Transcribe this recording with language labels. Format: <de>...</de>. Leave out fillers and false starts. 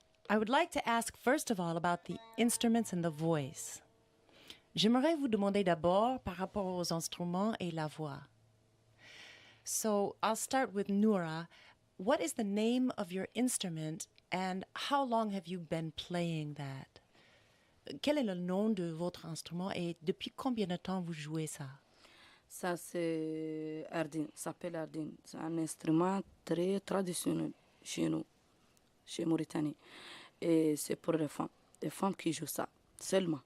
<en>I would like to ask, first of all, about the instruments and the voice.</en> <fr>J'aimerais vous demander d'abord par rapport aux instruments et la voix.</fr> <en>So I'll start with Noura. What is the name of your instrument and how long have you been playing that?</en> <fr>Quel est le nom de votre instrument et depuis combien de temps vous jouez ça? Ça, c'est Ardine, ça s'appelle Ardine. C'est un instrument très traditionnel chez nous, chez Mauritanie. Et c'est pour les femmes qui jouent ça, seulement.</fr>